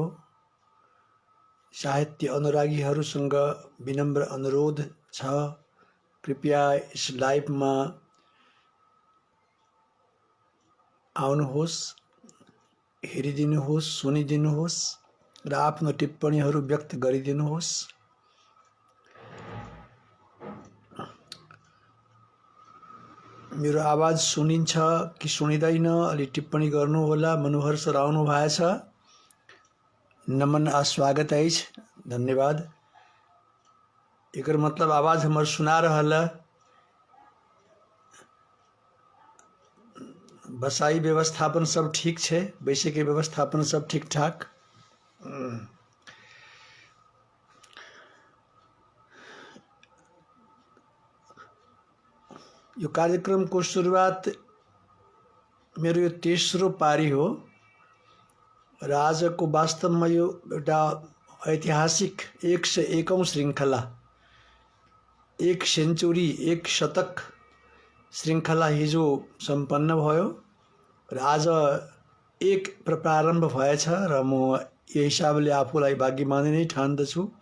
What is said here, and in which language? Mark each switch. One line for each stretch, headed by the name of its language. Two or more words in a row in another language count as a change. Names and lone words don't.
Nepali: साहित्य अनुरागीहरूसँग विनम्र अनुरोध छ, कृपया यस लाइभमा आउनुहोस्, हेरिदिनुहोस्, सुनिदिनुहोस् र आफ्नो टिप्पणीहरू व्यक्त गरिदिनुहोस्। मेरो आवाज सुनिन्छ कि सुनिँदैन, अलि टिप्पणी गर्नुहोला।
Maithili: मनोहर सर
Nepali: आउनु भएछ,
Maithili: नमन आ स्वागत अछि, धन्यवाद। एकर मतलब आवाज हमर सुना रहल है। बसाई व्यवस्थापन सब ठीक है, बैसे के व्यवस्थापन सब ठीक ठाक।
Nepali: यो कार्यक्रम को शुरुआत मेरो यो तेस्रो पारी हो र आजको वास्तवमा यो एउटा ऐतिहासिक 101औं श्रृङ्खला, 1 सेन्चुरी 1 शतक श्रृङ्खला हिजो सम्पन्न भयो र आज एक प्रारम्भ भएछ र म यो हिसाबले आफूलाई भाग्यमानी नै ठान्दछु।